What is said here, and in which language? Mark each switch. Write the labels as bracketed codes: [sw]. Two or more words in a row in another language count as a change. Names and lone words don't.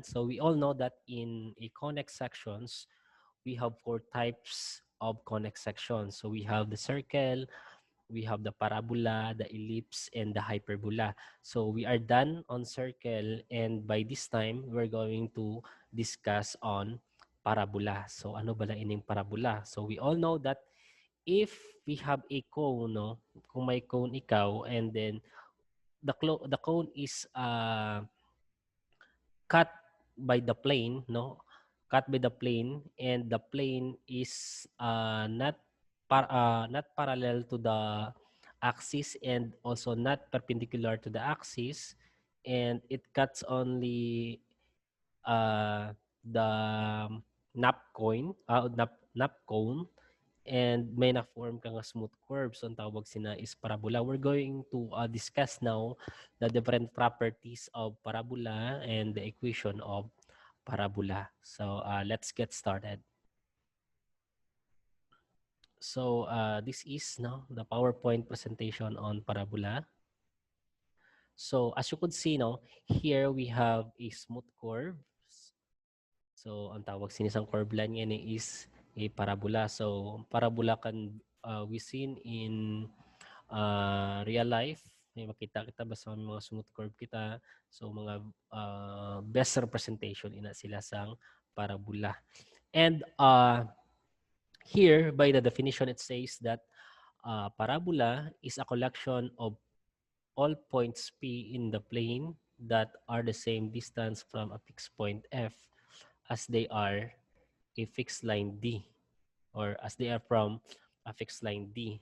[en] So we all know that in a connect sections, we have four types of connect sections. So we have the circle, we have the parabola, the ellipse, and the hyperbola. So we are done on circle, and by this time, we're going to discuss on parabola. [hil] So ano ba lang ining parabola? [en] So we all know that if we have a cone, no, [hil] kung may cone ikaw, [en] and then the cone is cut by the plane, no? Cut by the plane, and the plane is not parallel to the axis and also not perpendicular to the axis, and it cuts only the nap cone, and [hil] may na-form kang [en] smooth curve. [hil] So, ang tawag sina is parabola. [en] We're going to discuss now the different properties of parabola and the equation of parabola. So, let's get started. So, this is no, the PowerPoint presentation on parabola. So, as you could see, no, here we have a smooth curve. So, [hil] ang tawag sinisang [en] curve line [hil] yan [en] is a parabola. So, parabola can we seen in real life. [hil] May makita kita basta may mga [en] smooth curve [hil] kita. So, mga [en] best representation [hil] ina sila sang parabola. [en] And here, by the definition, it says that parabola is a collection of all points P in the plane that are the same distance from a fixed point F as they are a fixed line D, or as they are from a fixed line D.